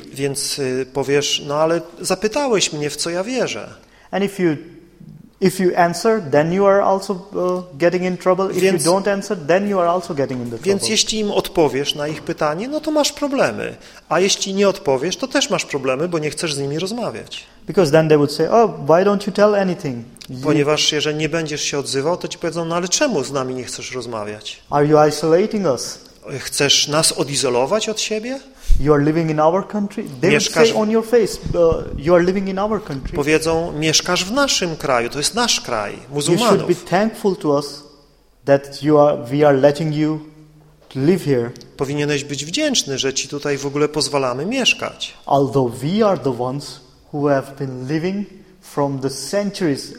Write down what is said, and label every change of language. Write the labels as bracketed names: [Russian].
[Polish] Więc powiesz, no ale zapytałeś mnie, w co ja wierzę. [English] And if you answer, then you are also getting in trouble. If you don't answer, then you are also getting in the trouble. [Polish] Więc jeśli im odpowiesz na ich pytanie, no to masz problemy. A jeśli nie odpowiesz, to też masz problemy, bo nie chcesz z nimi rozmawiać. [English] Because then they would say, oh, why don't you tell anything? [Polish] Ponieważ jeżeli nie będziesz się odzywał, to ci powiedzą, no ale czemu z nami nie chcesz rozmawiać? [English] Are you isolating us? [Polish] Chcesz nas odizolować od siebie? [English] You are living in our country. They [Polish] mieszkasz... [English] would say on your face, you are living in our country. [Polish] Powiedzą, mieszkasz w naszym kraju, to jest nasz kraj, muzułmanów. [English] You should be thankful to us that you are, we are letting you live here. [Polish] Powinieneś być wdzięczny, że ci tutaj w ogóle pozwalamy mieszkać. [English] Although we are the ones who have been living from the centuries.